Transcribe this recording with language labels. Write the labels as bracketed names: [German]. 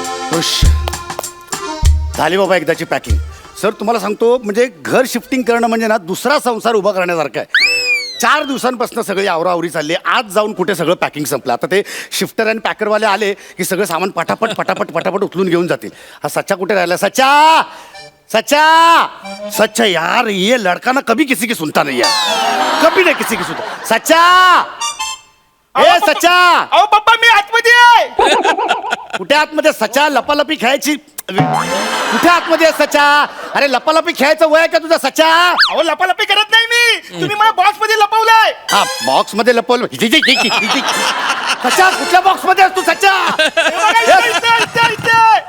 [Marathi] खुश झाली बाबा एकदाची पॅकिंग. सर तुम्हाला सांगतो, म्हणजे घर शिफ्टिंग करणं म्हणजे ना दुसरा संसार उभा करण्यासारखं आहे. 4 दिवसांपासून सगळी आवराआवरी चालली. आज जाऊन कुठे सगळं पॅकिंग संपलं. आता ते शिफ्टर आणि पॅकरवाले आले की सगळं सामान पटापट पटापट पटापट उचलून घेऊन जातील. हा सच्चा कुठे राहिला? [Hindi] सच्चा, सच्चा, सच्चा यार, ये लड़का ना कभी किसी की सुनता नहीं है, कभी नहीं किसी की सुनता. [Marathi] सच्चा, ए सच्चा. अहो पप्पा, मी आतमध्ये आहे. कुठे आतमध्ये? सच्चा, लपालपी खेळायची कुठे आतमध्ये आहे सच्चा? अरे लपालपी खेळायचं वय आहे का तुझा सच्चा? अहो लपालपी करत नाही मी, तुम्ही मला बॉक्स मध्ये लपवलाय. हा, बॉक्स मध्ये लपवलं. सच्चा, कुठल्या बॉक्स मध्ये आहेस तू सच्चा?